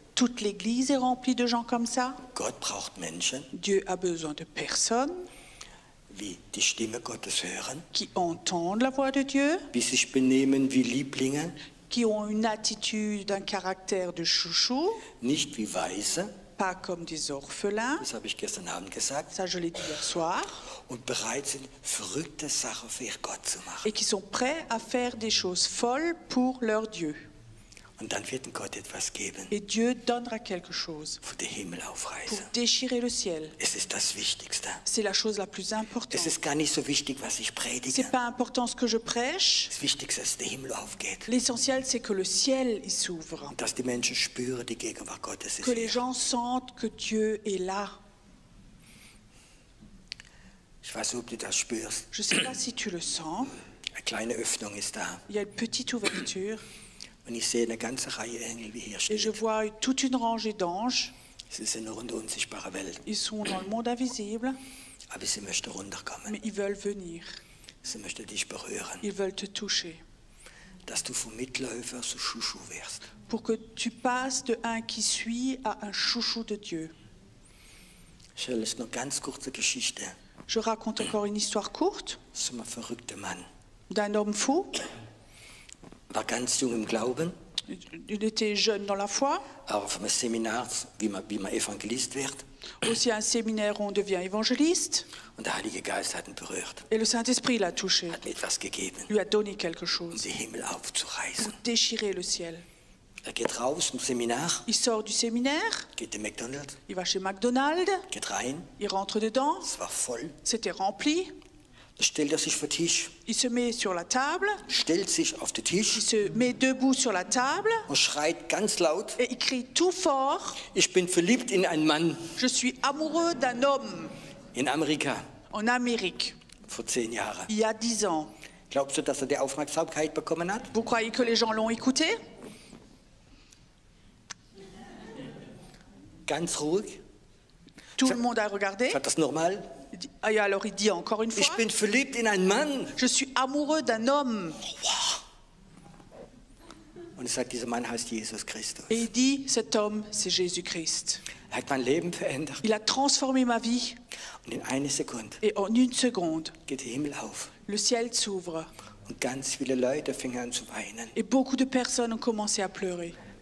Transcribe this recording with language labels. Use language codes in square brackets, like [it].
[fr] Toute l'Église est remplie de gens comme ça. [de] Gott braucht Menschen, [fr] Dieu a besoin de personnes [de] wie die Stimme Gottes hören, [fr] qui entendent la voix de Dieu, [de] wie sich benehmen wie Lieblinge, [fr] qui ont une attitude, un caractère de chouchou, [de] nicht wie Weise, [fr] pas comme des orphelins. [de] das habe ich gestern Abend gesagt, [fr] Ça, je l'ai dit hier soir. [de] und bereit sind, verrückte Sachen für Gott zu machen. [fr] Et qui sont prêts à faire des choses folles pour leur Dieu. [de] Und dann wird Gott etwas geben, [fr] Et Dieu donnera quelque chose [de] von den Himmel [fr] pour [de] aufreißen. [fr] déchirer le ciel. [de] Es ist das Wichtigste. [fr] C'est la chose la plus [de] Es [fr] importante. [de] ist gar nicht so wichtig, was ich predige. [fr] C'est pas important ce que je prêche. [de] Das Wichtigste ist, dass der Himmel aufgeht. [fr] L'essentiel, c'est que le ciel il s'ouvre. [de] Und dass die Menschen spüren, die Gegenwart Gottes ist [fr] Que les [de] hier. [fr] gens sentent que Dieu est là. [de] Ich weiß nicht, ob du das spürst. [fr] Je ne sais pas si tu le sens. [de] Eine kleine Öffnung ist da. [fr] Il y a une petite ouverture. [de] Und ich sehe eine ganze Reihe Engel, wie hier [fr] Et je [de] steht. [fr] vois toute une rangée d'anges. [de] Sie sind noch in der unsichtbaren Welt. [fr] Ils sont dans le monde invisible, [de] Aber sie möchten runterkommen. [fr] mais ils veulent venir. [de] Sie möchten dich berühren. [fr] Ils veulent te toucher. [de] Dass du vom Mitläufer zu Schuschu wirst. [fr] Pour que tu passes de un qui suit à un chouchou de Dieu. [de] Ich erzähle noch eine ganz kurze Geschichte. [fr] Je raconte encore une histoire courte [de] Das ist ein verrückter Mann. [fr] d'un homme fou. [de] War ganz jung im Glauben, [fr] Il était jeune dans la foi. [de] aber auf einem Seminar, wie man Evangelist wird. [fr] Aussi à un séminaire où on devient évangéliste. [de] Und der Heilige Geist hat ihn berührt, [fr] Et le Saint-Esprit l'a touché, [de] hat ihm etwas gegeben, [fr] lui a donné quelque [de] um [fr] chose [de] den Himmel [fr] pour [de] aufzureißen. [fr] déchirer le ciel. [de] Er geht raus im Seminar, [fr] Il sort du séminaire, [de] geht in McDonald's, [fr] il va chez McDonald's, [de] geht rein, [fr] il rentre dedans, [de] es war voll. [fr] c'était rempli. [de] Da stellt er sich vor den Tisch, [fr] Il se met sur la table, [de] stellt sich auf den [fr] il [de] Tisch [fr] se met debout sur la table [de] und schreit ganz laut, [fr] et il crie tout fort, [de] ich bin verliebt in einen Mann [fr] je suis amoureux d'un homme [de] in Amerika [fr] en Amérique, [de] vor 10 Jahren. [fr] il y a 10 ans. [de] Glaubst du, dass er die Aufmerksamkeit bekommen hat? [fr] Vous croyez que les gens l'ont écouté? [de] Ganz ruhig. [fr] Tout le monde a regardé. [de] Ist das normal? [fr] Et alors il dit encore une [de] ich [fr] fois, [de] bin verliebt in einen Mann. [fr] je suis amoureux d'un homme. [de] Und er sagt, dieser Mann heißt Jesus Christus. [fr] Et il dit, cet homme, c'est Jésus-Christ. [de] Er hat mein Leben verändert. [fr] Il a transformé ma vie. [de] Und in einer Sekunde [fr] Et en une seconde, [de] geht der Himmel auf. [fr] le ciel s'ouvre. [de] Und ganz viele Leute fingen an zu weinen, [fr] Et beaucoup de personnes ont commencé à pleurer.